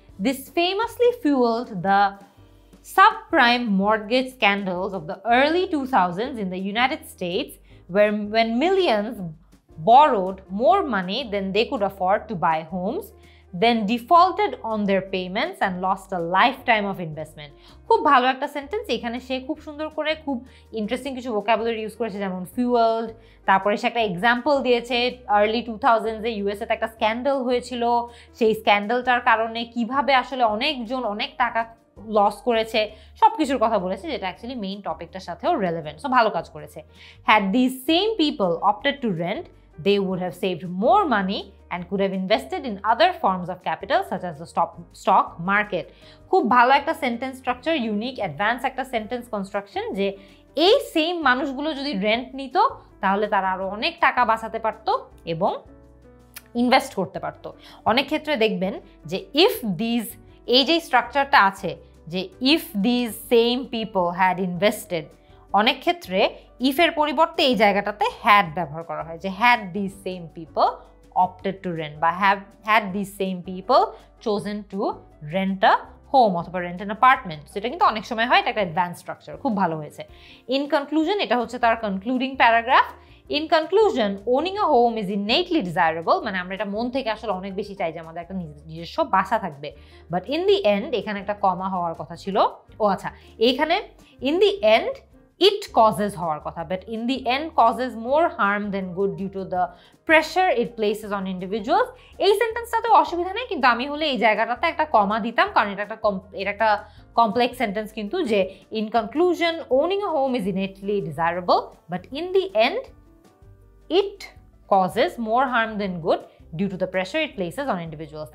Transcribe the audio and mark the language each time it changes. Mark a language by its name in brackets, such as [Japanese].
[English] This famously fuelled the subprime mortgage scandals of the early 2000s in the United States, when millions borrowed more money than they could afford to buy homes, then defaulted on their payments and lost a lifetime of investment. [Bangla] খুব ভালো একটা sentence, এখানে সে খুব সুন্দর করে খুব interesting কিছু vocabulary use করেছে, যেমন ফুয়েলড, তারপরে সে একটা এক্সাম্পল দিয়েছে আর্লি 2000s-এ ইউএসএতে একটা স্ক্যান্ডাল হয়েছিল, সেই স্ক্যান্ডালটার কারণে কিভাবে আসলে অনেকজন অনেক টাকা লস করেছে, সব কিছুর কথা বলেছে, যেটা অ্যাকচুয়ালি মেইন টপিকটার সাথেও রেলেভেন্ট। সো ভালো কাজ করেছে। [English] Had this same people opted to rent, they would have saved more money and could have invested in other forms of capital such as the stock market. [Bangla] খুব ভালো একটা সেন্টেন্স স্ট্রাকচার, ইউনিক অ্যাডভান্স একটা sentence construction, যে এই same মানুষগুলো যদি rent নিত তাহলে তারা আরো অনেক টাকা বাঁচাতে পারত এবং ইনভেস্ট করতে পারত। অনেক ক্ষেত্রে দেখবেন যে এই যে স্ট্রাকচারটা আছে, যে [English] if these same people had invested, [Bangla] অনেক ক্ষেত্রে ইফের পরিবর্তে এই জায়গাটাতে হ্যাড ব্যবহার করা হয়, যে [English] Had this same people opted to rent, বা had this same people chosen to rent a home অথবা rent an apartment. [Bangla] সেটা কিন্তু অনেক সময় হয়, এটা একটা অ্যাডভান্স স্ট্রাকচার, খুব ভালো হয়েছে। [English] in conclusion, [Bangla] এটা হচ্ছে তার concluding paragraph. [English] in conclusion, owning a home is innately desirable, [Bangla] মানে আমরা এটা মন থেকে আসলে অনেক বেশি চাই যে আমাদের একটা নিজস্ব বাসা থাকবে, [English] but in the end, [Bangla] এখানে একটা কমা হওয়ার কথা ছিল, ও আচ্ছা, এইখানে [English] in the end it causes [Bangla] হওয়ার কথা, [English] but in the end causes more harm than good due to the pressure it places on individuals. [Bangla] এই সেন্টেন্সটাতে অসুবিধা নেই, কিন্তু আমি হলে এই জায়গাটাতে একটা কমা দিতাম, কারণ এটা একটা কমপ্লেক্স সেন্টেন্স, কিন্তু যে [English] in conclusion owning a home is innately desirable, but in the end it causes more harm than good due to the pressure it places on individuals.